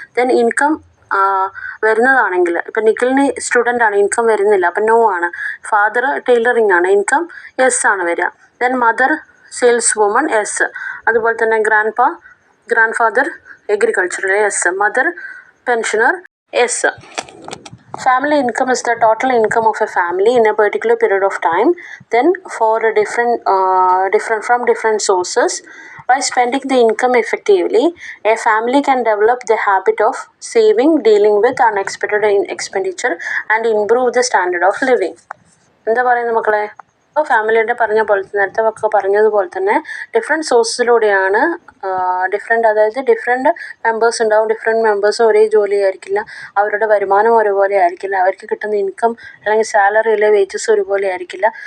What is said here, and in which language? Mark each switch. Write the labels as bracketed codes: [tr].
[ml] Then income വരുന്നതാണെങ്കിൽ ഇപ്പം നിഖിലിന് student ആണ്, income വരുന്നില്ല, അപ്പം നോ ആണ്. ഫാദർ ടൈലറിങ് ആണ്, ഇൻകം യെസ് ആണ് വരിക. Then mother sales woman yes. അതുപോലെ തന്നെ grand father agriculture yes. Mother pensioner yes. [en] Family income is the total income of a family in a particular period of time, then for a different sources. By spending the income effectively, a family can develop the habit of saving, dealing with unexpected expenditure, and improve the standard of living. [ml] എന്താ പറയുന്നത് മക്കളെ? അപ്പോൾ ഫാമിലിയുടെ പറഞ്ഞ പോലെ നേരത്തെ ഒക്കെ പറഞ്ഞതുപോലെ തന്നെ ഡിഫറെൻറ്റ് സോഴ്സിലൂടെയാണ് അതായത് ഡിഫറെൻറ്റ് മെമ്പേഴ്സ് ഉണ്ടാവും. ഡിഫറെൻറ്റ് മെമ്പേഴ്സ് ഒരേ ജോലി ആയിരിക്കില്ല, അവരുടെ വരുമാനം ഒരുപോലെ ആയിരിക്കില്ല, അവർക്ക് കിട്ടുന്ന ഇൻകം അല്ലെങ്കിൽ സാലറിയിലെ വേജസ് ഒരുപോലെ ആയിരിക്കില്ല.